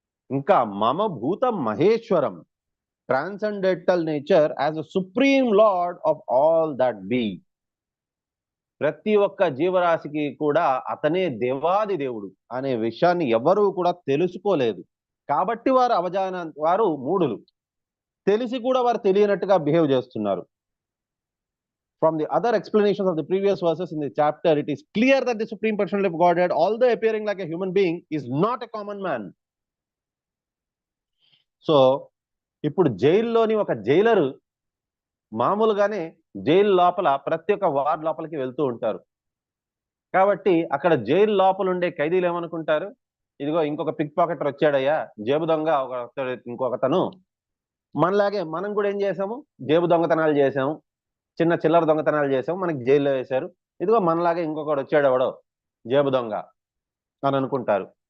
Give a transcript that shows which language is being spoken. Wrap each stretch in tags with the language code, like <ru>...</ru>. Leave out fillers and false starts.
<en>ఇంకా</en> <sa>మమ భూత Maheshwaram,</sa> <en>Transcendental nature as a supreme lord of all that be.</en> <te>ప్రతి ఒక్క జీవరాశికి కూడా అతనే దేవాది దేవుడు అనే విషయాన్ని ఎవరూ కూడా తెలుసుకోలేదు. కాబట్టి వారు వారు మూఢులు, తెలిసి కూడా వారు తెలియనట్టుగా బిహేవ్ చేస్తున్నారు.</te> <en>From the other explanations of the previous verses in the chapter, it is clear that the Supreme Personality of Godhead, although appearing like a human being, is not a common man.</en> <te>So ఇప్పుడు జైల్లోని ఒక Jailer మామూలుగానే jail లోపల ప్రతి ఒక్క ward లోపలికి వెళ్తూ ఉంటారు. కాబట్టి అక్కడ జైలు లోపల ఉండే ఖైదీలు ఏమనుకుంటారు, ఇదిగో ఇంకొక పిక్ పాకెటర్ వచ్చాడయ్యా, జేబు దొంగ ఇంకొకతను, మనలాగే మనం కూడా ఏం చేసాము, జేబు దొంగతనాలు చేసాము, చిన్న చిల్లర దొంగతనాలు చేసాము, మనకి జైల్లో వేశారు, ఇదిగో మనలాగే ఇంకొకడు వచ్చాడు ఎవడో జేబు దొంగ అని అనుకుంటారు.</te>